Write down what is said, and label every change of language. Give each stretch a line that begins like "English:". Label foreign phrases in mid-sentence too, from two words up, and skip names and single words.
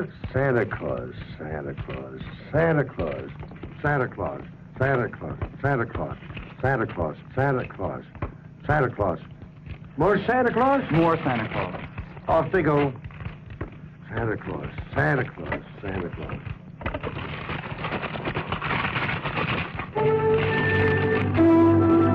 English: Santa Claus, Santa Claus, Santa Claus, Santa Claus, Santa Claus, Santa Claus, Santa Claus, Santa Claus, Santa Claus. More Santa Claus? More Santa Claus. Off they go. Santa Claus, Santa Claus, Santa Claus.